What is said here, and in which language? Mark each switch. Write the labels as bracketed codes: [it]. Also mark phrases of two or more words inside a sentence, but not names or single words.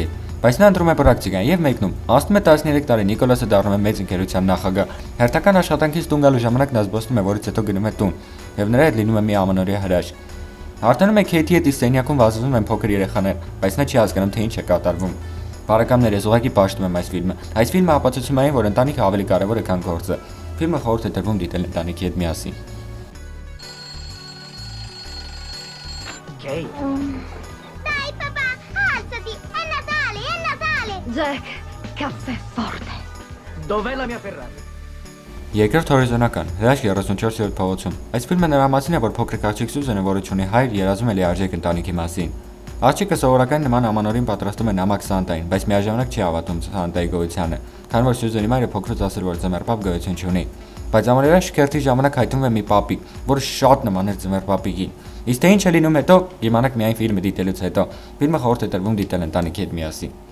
[hy] հետ։ Բայց նա ընտրում է պրակտիկան եւ մեկնում։ Անցնում է 13 տարի, Նիկոլասը դառնում է մեծ ընկերության նախագահ։ Հերթական աշխատանքից տուն գալու ժամանակ նա զբոսնում է, որից հետո գնում է տուն եւ նրա հետ լինում է մի ամանորյա հրաշք։ Արտանում է Քեյթի հետ իսկ սենյակում վազվում են փոքր երեխաներ, բայց նա չի հասկանում թե ինչ է կատարվում։ Բարեկամներ, ես ուղղակի պաշտում եմ այս ֆիլմը։ Այս ֆիլմը ապացուցում է այն, որ ընտանիքը ավելի կարևոր է, քան գործը։ Ֆիլմը խորհուրդ է տրվում դիտել ընտանիքի հետ միասին։ Кейт. [it] Dai papà, alzati, è Natale, è Natale! Jack, caffè forte. Dov'è la mia Ferrari? [hy] Երկրորդ հորիզոնական Հրաշք 34-րդ փողոցում։ Այս ֆիլմը նրա մասին է, որ փոքրիկ աղջիկ Սյուզենը, որը ունի հայր, երազում է լիարժեք ընտանիքի մասին։ Աղջիկը սովորական նման ամանորին պատրաստում է նամակ Սանտային, բայց միաժամանակ չի հավատում Սանտայի գոյությանը, քանի որ Սյուզենի մայրը փոքրուց ասել, որ ձմեռապապ գոյություն չունի։ Բայց ամանորյա շքերթի ժամանակ հայտնվում է մի պապիկ, որը շատ նման էր ձմեռապապիկին։ Իսկ թե ինչ է լինում հետո, իմանաք միայն ֆիլմը դիտելուց հետո։ Ֆիլմը խորհուրդ է տրվում դիտել ընտանիքի հետ միասին։